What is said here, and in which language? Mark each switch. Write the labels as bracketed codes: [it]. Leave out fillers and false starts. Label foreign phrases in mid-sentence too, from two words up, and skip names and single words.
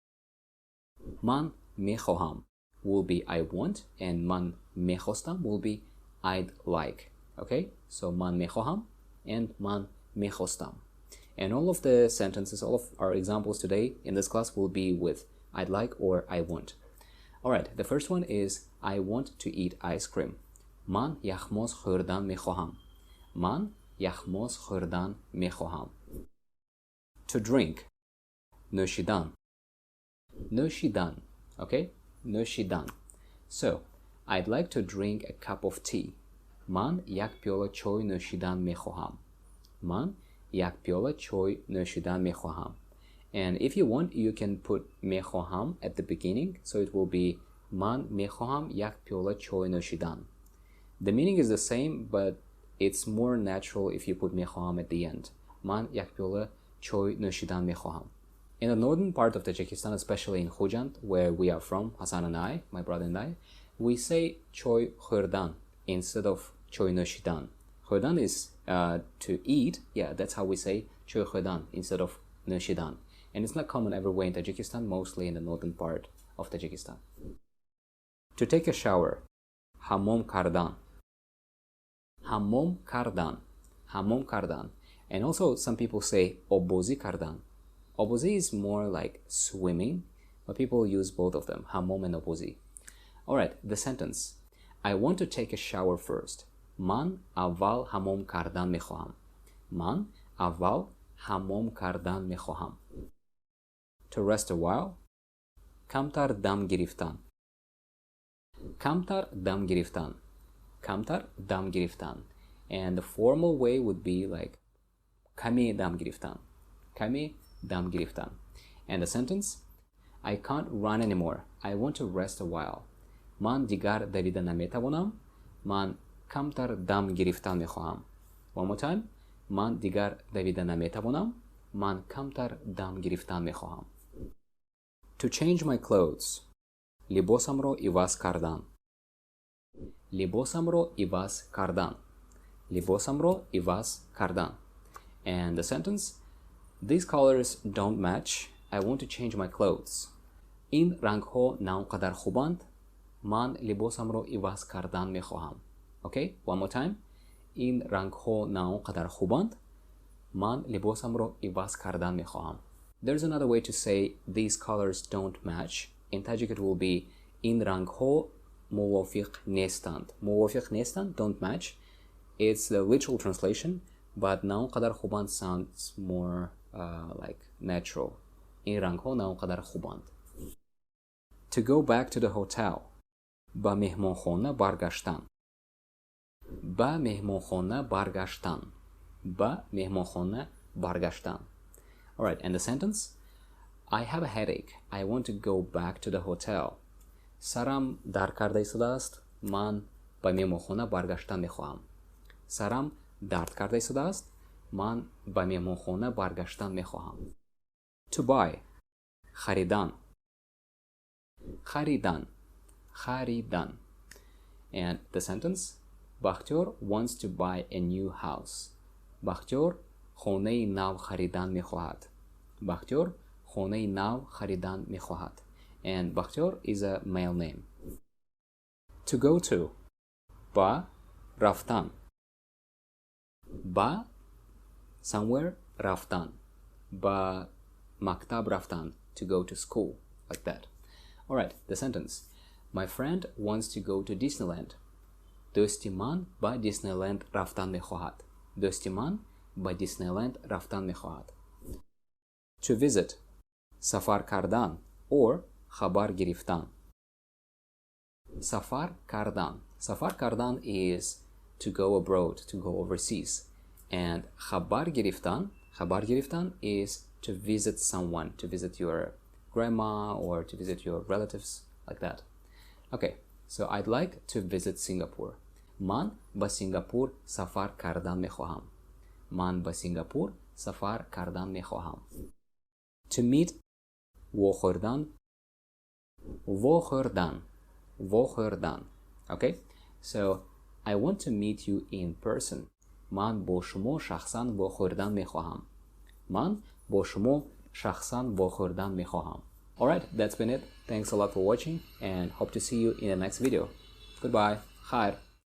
[tg] Ман мехоҳам [en] will be I want and [tg] ман мехостам [en] will be I'd like. Okay, so [tg] ман мехоҳам [en] and [tg] ман мехостам. [en] And all of the sentences, all of our examples today in this class will be with I'd like or I want. Alright, the first one is I want to eat ice cream. [tg] Ман вохӯрдан мехоҳам. Ман вохӯрдан мехоҳам. [en] To drink. [tg] нӯшидан. Nӯшидан. Okay? Nӯшидан. [en] So, I'd like to drink a cup of tea. [tg] Ман як пиёла чой нӯшидан мехоҳам. Ман як пиёла чой нӯшидан мехоҳам. [en] And if you want, you can put мехоҳам at the beginning, so it will be [tg] ман мехоҳам як пиёла чой нӯшидан. [en] The meaning is the same, but it's more natural if you put мехоҳам at the end. [tg] Ман як пиёла чой нӯшидан мехоҳам. [en] In the northern part of Tajikistan, especially in Khujand, where we are from, Hassan and I, my brother and I, we say [tg] чой хӯрдан [en] instead of [tg] чой нӯшидан. [en] Хӯрдан is to eat, yeah, that's how we say [tg] чой хӯрдан [en] instead of nӯшидан. And it's not common everywhere in Tajikistan, mostly in the northern part of Tajikistan. To take a shower, [tg] ҳаммом кардан. ҳаммом кардан. ҳаммом кардан. [en] And also some people say [tg] обозӣ кардан. [en] Обозӣ is more like swimming, but people use both of them, ҳаммом and обозӣ. Alright, the sentence. I want to take a shower first. [tg] Ман аввал ҳаммом кардан мехоҳам. Ман аввал ҳаммом кардан мехоҳам. [en] To rest a while. [tg] камтар дам гирифтан. камтар дам гирифтан. камтар дам гирифтан. [en] And the formal way would be like [tg] каме дам гирифтан. каме дам гирифтан. [en] And the sentence. I can't run anymore. I want to rest a while. [tg] Ман дигар давида наметавонам. Ман камтар дам гирифтан мехоҳам. [en] One more time. [tg] Ман дигар давида наметавонам. Ман камтар дам гирифтан мехоҳам. [en] To change my clothes. [tg] либосамро иваз кардан. либосамро иваз кардан. либосамро иваз кардан. [en] And the sentence. These colors don't match. I want to change my clothes. [tg] ин рангҳо на он қадар хубанд. Ман либосамро иваз кардан мехоҳам. [en] Okay, one more time. [tg] ин рангҳо на он қадар хубанд. Ман либосамро иваз кардан мехоҳам. [en] There's another way to say these colors don't match. In Tajik it will be [tg] ин рангҳо мувофиқ нестанд. Мувофиқ нестанд, [en] don't match. It's the literal translation, but [tg] на он қадар хубанд [en] sounds more like natural. [tg] ин рангҳо на он қадар хубанд. [en] To go back to the hotel. [tg] ба меҳмонхона баргаштан. ба меҳмонхона баргаштан. ба меҳмонхона баргаштан. [en] Alright, and the sentence. I have a headache. I want to go back to the hotel. [tg] Сарам дард карда истодааст. Ман ба меҳмонхона баргаштан мехоҳам. Сарам дард карда истодааст. Ман ба меҳмонхона баргаштан мехоҳам. [en] To buy. [tg] харидан. харидан. харидан. [en] And the sentence. Бахтёр wants to buy a new house. [tg] Бахтёр хонаи нав харидан мехоҳад. Бахтёр хонаи нав харидан мехоҳад. [en] And Бахтёр is a male name. To go to. [tg] Ба рафтан. Ба somewhere рафтан. Ба мактаб рафтан. [en] To go to school. Like that. Alright, the sentence. My friend wants to go to Disneyland. [tg] Дӯсти ман ба Disneyland рафтан мехоҳад. Дӯсти ман ба Disneyland рафтан мехоҳад. [en] To visit. [tg] сафар кардан or хабар гирифтан. Сафар кардан. Сафар кардан [en] is to go abroad, to go overseas. And [tg] хабар гирифтан [en] is to visit someone, to visit your grandma or to visit your relatives, like that. Okay, so I'd like to visit Singapore. [tg] Ман ба Сингапур сафар кардан мехоҳам. Ман ба Сингапур сафар кардан мехоҳам. [en] To meet [tg] вохӯрдан вохӯрдан вохӯрдан. [en] Okay, so I want to meet you in person. [tg] Ман бо шумо шахсан вохӯрдан мехоҳам. Ман бо шумо шахсан вохӯрдан мехоҳам. [en] Alright, that's been it. Thanks a lot for watching and hope to see you in the next video. Goodbye. Khair.